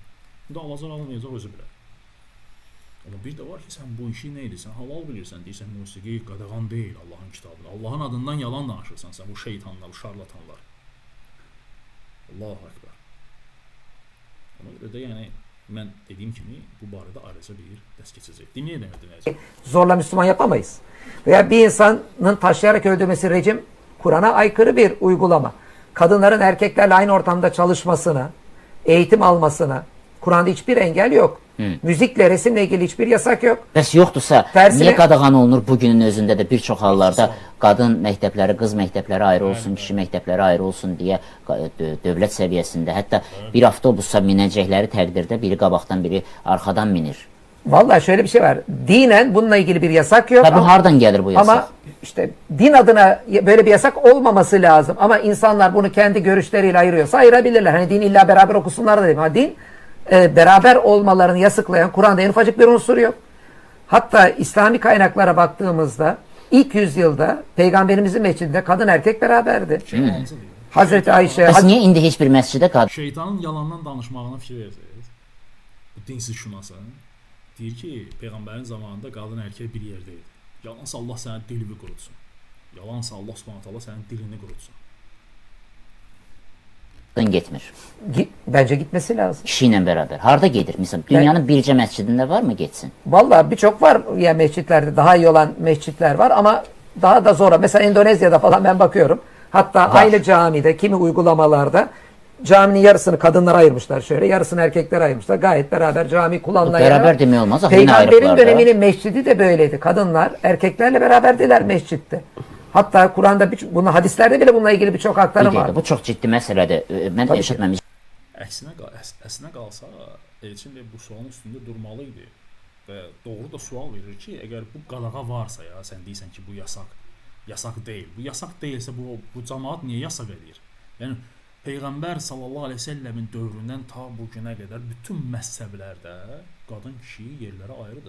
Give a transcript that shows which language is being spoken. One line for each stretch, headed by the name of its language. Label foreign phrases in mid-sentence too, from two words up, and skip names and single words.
Azerbaijani: Bu da alacaq, almayacaq özü bilər. Amma bir də var ki, sən bu işi nə edirsən, halal bilirsən, deyirsən, musiqi qadağan deyil Allahın kitabında. Allahın adından yalan danışırsan sən, bu şeytanlar, bu şarlatanlar.
Arabic: الله أكبر.
Azerbaijani: Ona görə də yəni, mən dediyim kimi, bu barədə ayrıca bir dərs keçəcək. Dinləyəcək.
Turkish: Zorla Müslüman yapamayız. Veya bir insanın taşlayarak öldürmesi rejim Kur'an'a aykırı bir uygulama. Kadınların erkeklerle aynı ortamda çalışmasına, eğitim almasına Kur'an'da hiçbir engel yok. Müzikle, resimle ilgili hiçbir yasak yok.
Azerbaijani: Bəs yoxdursa, niyə qadağan olunur bu günün özündə də bir çox hallarda qadın məktəbləri, qız məktəbləri ayrı olsun, kişi məktəbləri ayrı olsun deyə dövlət səviyyəsində, hətta bir avtobusa minəcəkləri təqdirdə biri qabaqdan, biri arxadan minir.
Turkish: Vallahi şöyle bir şey var. Dinen bununla ilgili bir yasak yok. Bu hardan gelir bu yasak? Ama işte din adına böyle bir yasak olmaması lazım. Ama insanlar bunu kendi görüşleriyle ayırıyorsa ayırabilirler. Hani din illa beraber okusunlar da değil. Ama din beraber olmalarını yasaklayan Kur'an'da en ufacık bir unsur yok. Hatta İslami kaynaklara baktığımızda ilk yüzyılda Peygamberimizin mescidinde kadın erkek beraberdi. Hazreti Ayşe...
Azerbaijani: Bəs niyə indi heç bir məscidə qadın? Şeytanın yalandan danışmağına fikir verirsiniz. Bu dinsiz şunası. Deyir ki, Peyğəmbərin zamanında qadın erkək bir yerdə idi. Yalansa Allah sənin dilini qurutsun. Yalansa Allah
Arabic: سبحانه تعالى
Azerbaijani: sənin dilini qurutsun. Getmir.
Turkish: Bence gitmesi lazım.
Azerbaijani: Kişi ilə bərabər. Harda gedir? Məsələn, dünyanın bircə məscidində var mı getsin?
Turkish: Vallahi birçok var ya mescitlerde. Daha iyi olan mescitler var ama daha da zor. Mesela Endonezya'da falan ben bakıyorum. Hatta aynı camide, kimi uygulamalarda caminin yarısını kadınlara ayırmışlar şöyle, yarısını erkeklere ayırmışlar. Gayet beraber cami kullanılan.
Azerbaijani: Beraber demək olmaz.
Turkish: Peygamberin döneminin mescidi de böyleydi. Kadınlar erkeklerle beraberdiler mescitte. Hatta Kur'an'da bunun hadislerde bile bununla ilgili birçok aktarım var.
Azerbaijani: Bu çox ciddi məsələdir. Mən eşitməmişdim. Əksinə qalsa, Elçin də bu sualın üstündə durmalı idi. Və doğru da sual verir ki, əgər bu qadağa varsa ya, sən deyirsən ki, bu yasak deyil. Bu yasak deyilsə bu cəmaət niyə yasak edir? Yəni Peyğəmbər
Arabic: صلى الله عليه وسلم
Azerbaijani: dövründən ta bu günə qədər bütün məzhəblərdə qadın kişi yerləri ayrıdır.